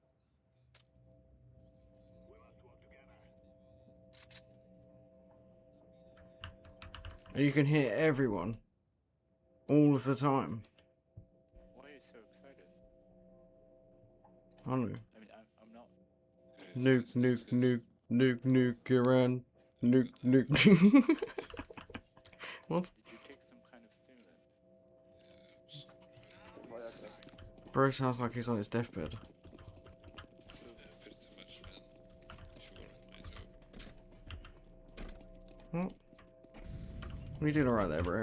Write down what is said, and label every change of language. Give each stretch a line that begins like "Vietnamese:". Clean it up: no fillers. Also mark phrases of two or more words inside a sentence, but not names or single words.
English: And you can hit everyone all of the time. Why are you so excited? I don't know. I mean, I'm not. Nuke, nuke, nuke, nuke, nuke, Iran. Nuke, nuke. What? Did you take some kind of stimulant? Bro sounds like he's on his deathbed. What? We did alright there, bro.